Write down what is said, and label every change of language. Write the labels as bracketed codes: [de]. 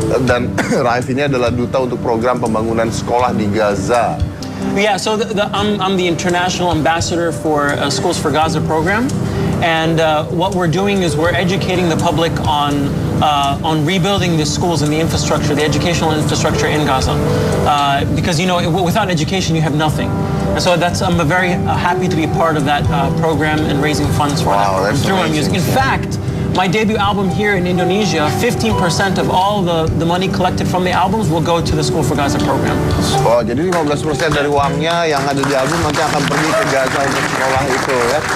[id] Dan Raif ini adalah duta untuk program pembangunan sekolah di Gaza. [en] Yeah, so I'm the international ambassador for Schools for Gaza program, and what we're doing is we're educating the public on rebuilding the schools and the infrastructure, the educational infrastructure in Gaza, because you know without education you have nothing, and so I'm very happy to be part of that program and raising funds for that through my music. In fact, my debut album here in Indonesia, 15% of all the money collected from the albums will go to the School for Gaza program. [id] Oh, jadi 15% dari uangnya yang ada di album nanti akan pergi ke Gaza untuk sekolah itu ya.